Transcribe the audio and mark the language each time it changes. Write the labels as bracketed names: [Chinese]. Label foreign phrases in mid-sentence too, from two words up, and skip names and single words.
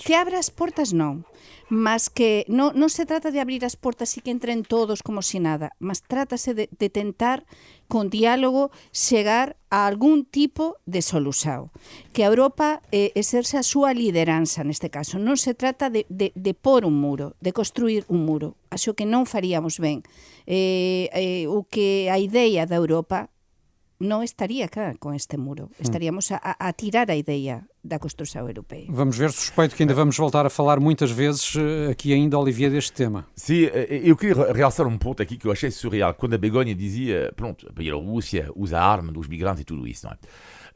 [Galician] Non, que abra as portas non, mas que non se trata de abrir as portas e que entren todos como si nada, mas trátase de tentar con diálogo chegar a algún tipo de solución. Que a Europa exerce a súa lideranza neste caso. Non se trata de pôr un muro, de construir un muro. Acho que non faríamos ben. O que a ideia da Europa non estaría cá com este muro. Estaríamos a tirar a ideia da construção europeia. [Portuguese] Vamos ver, suspeito que ainda vamos voltar a falar muitas vezes aqui ainda, Olivier, deste tema. Sim, eu queria realçar ponto aqui que eu achei surreal. Quando a Begonha dizia, pronto, a Bielorrússia usa a arma dos migrantes e tudo isso, não é?